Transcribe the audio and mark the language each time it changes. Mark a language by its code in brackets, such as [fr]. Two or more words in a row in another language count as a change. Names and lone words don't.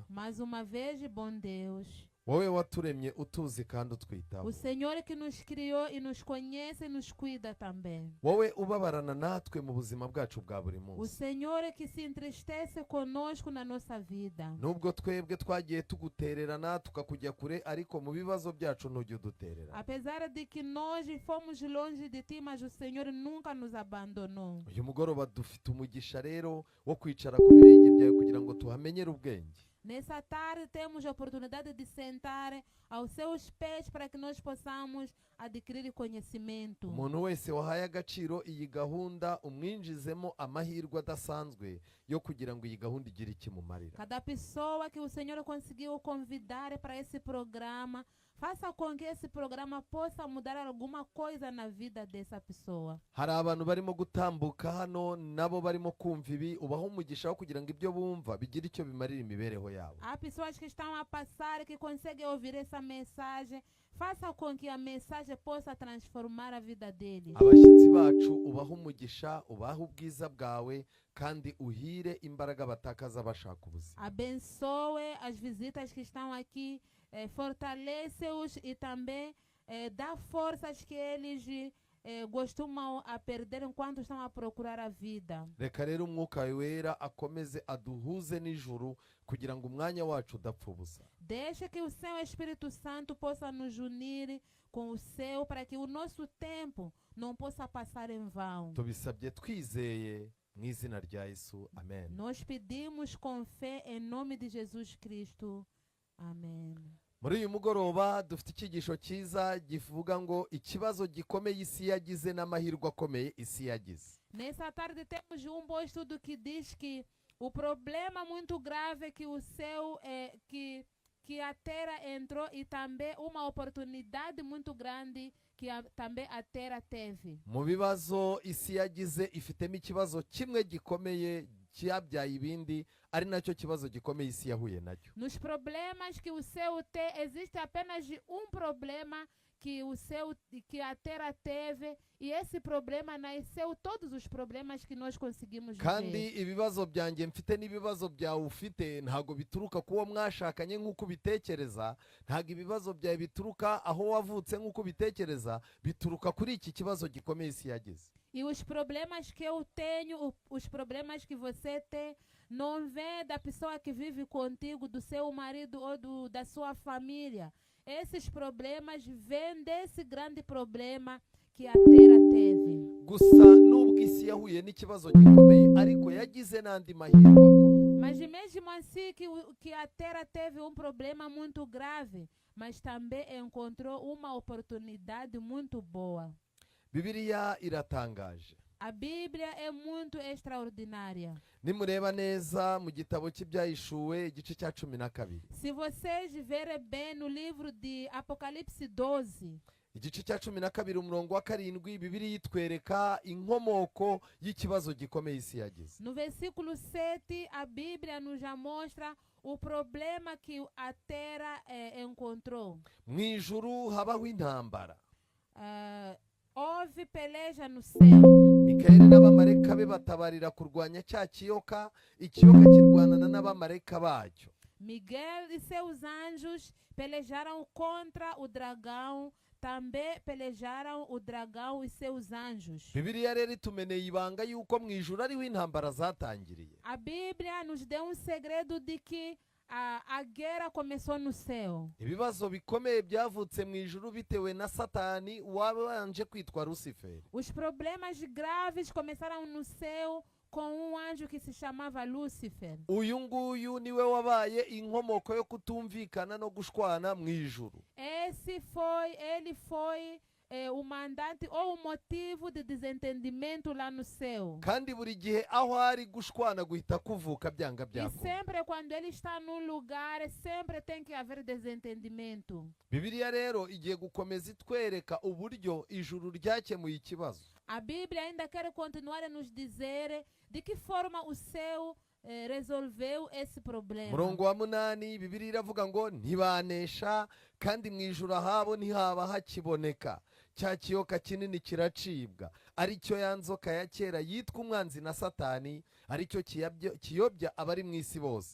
[pt] mais uma vez, bom Deus, [rw] wowe waturemye utuzi kandi utwitaho. [pt] o Senhor que nos criou e nos conhece e nos cuida também. [rw] Wowe ubabarana natwe mu buzima bwacu bwa buri [pt] O [rw] munsi. [pt] Senhor que se entristece conosco na nossa vida. [rw] Nubwo twebwe twagiye tugutererana tukakujya kure, ariko mu bibazo byacu ntujya udutererana. [pt] Apesar de que nós fomos longe de ti, mas o Senhor nunca nos abandonou. [rw] Uyu mugoroba dufite umugisha rero wo kwicara ku birenge byawe kugira ngo tuhamenyere ubwenge. [pt] Nessa tarde temos a oportunidade de sentar aos seus pés para que nós possamos adquirir conhecimento. [rw] Umuntu wese wahaye agaciro iyi gahunda umwinjizemo amahirwe adasanzwe yo kugira ngo iyi gahunda igire ikimumarira. [pt] Cada pessoa que o Senhor conseguiu convidar para esse programa, faça com que esse programa possa mudar alguma coisa na vida dessa pessoa. [rw] Hari abantu barimo gutambuka hano nabo barimo kumva ibi, ubaho umugisha wo kugira ngo ibyo bumva bigire icyo bimarira imibereho yabo. [pt] Há pessoas que estão a passar, que conseguem ouvir essa mensagem. Faça com que a mensagem possa transformar a vida deles. [rw] Abashyitsi bacu ubaho umugisha, ubaho ubwiza bwawe kandi uhire imbaraga batakaza bashaka ubuzima. [pt] Abençoe as visitas que estão aqui, fortalece-os e também dá forças que eles costumam a perder enquanto estão a procurar a vida. [rw] Reka rero umwuka wera akomeze aduhuze n'ijuru kugira ngo umwanya wacu udapfa ubusa. [pt] Deixa que o seu Espírito Santo possa nos unir com o seu, para que o nosso tempo não possa passar em vão. [rw] Tubisabye twizeye mu izina rya Yesu, amen. [pt] Nós pedimos com fé em nome de Jesus Cristo. Amém. [rw] Muri uyu mugoroba dufite icyigisho cyiza givuga ngo ikibazo gikomeye isi yagize n'amahirwe akomeye isi yagize. [pt] Nessa tarde temos bom estudo que diz que o problema muito grave que o céu que a terra entrou e também uma oportunidade muito grande que também a terra teve. [rw] Mu bibazo isi yagize ifitemo ikibazo kimwe gikomeye cyabyaye ibindi, ari nacyo kibazo gikomeye isi yahuye nacyo. [pt] Nos problemas que o céu tem, existe apenas problema que o céu, que a terra teve, e esse problema nasceu todos os problemas que nós conseguimos ver. [rw] Kandi ibibazo byanjye mfite n'ibibazo byawe ufite ntago bituruka kuwo mwashakanye nk'uko bitekereza, ntago ibibazo byawe bituruka aho wavutse nk'uko bitekereza, bituruka kuri iki kibazo gikomeye isi yagize. [pt] E os problemas que eu tenho, os problemas que você tem, não vem da pessoa que vive contigo, do seu marido ou da sua família. Esses problemas vêm desse grande problema que a terra teve. [rw] Gusa nubwo isi yahuye n'ikibazo gikomeye ariko yagize n'andi mahirwe. [pt] Mas mesmo assim que a terra teve problema muito grave, mas também encontrou uma oportunidade muito boa. [rw] Bibiliya iratangaje. [pt] A Bíblia é muito extraordinária. [rw] Nimureba neza mu gitabo cy'ibyahishuwe igice cya 12. [pt] Se vocês verem bem no livro de Apocalipse 12, [rw] igice cya 12 umurongo wa 7, Bibiliya itwereka inkomoko y'ikibazo gikomeye isi yagize. [pt] no versículo 7, a Bíblia nos já mostra o problema que a terra encontrou. [rw] Mu ijuru habaho intambara. [pt] Houve peleja no céu. [rw] Mikaeli n'abamarayika abamarayika be batabarira kurwanya cya kiyoka, ikiyoka kirwanana n'abamarayika bacyo. [pt] Miguel e seus anjos pelejaram contra o dragão, também pelejaram o dragão e seus anjos. [rw] Bibiliya rero itumeneye ibanga yuko mu ijuru ariho intambara zatangiriye. [pt] A Bíblia nos deu segredo de que a guerra começou no céu. [rw] Ibibazo bikomeye byavutse mu ijuru bitewe na Satani wabanje kwitwa Luciferi. [pt] Os problemas graves começaram no céu com anjo que se chamava Lúcifer. [rw] Uyu nguyu niwe wabaye inkomoko yo kutumvikana no gushwana mu ijuru. [pt] Ele foi o mandante ou o motivo de desentendimento lá no céu. [rw] Kandi buri gihe aho ari gushwana guhita kuvuka byanga [pt] E [rw] byako. [pt] sempre quando ele está num lugar, sempre tem que haver desentendimento. [rw] Bibiliya rero igiye gukomeza itwereka uburyo ijuru ryakemuye ikibazo. [pt] A Bíblia ainda quer continuar a nos dizer de que forma o céu resolveu esse problema. [rw] Murongo wa 8 Bibiliya iravuga ngo ntibanesha kandi mu ijuru ahabo ntihaba hakiboneka. Cya kiyoka kinini kiracibwa, aricyo ya nzoka ya kera yitwa umwanzi na Satani, aricyo kiyobya abari mu isi bose.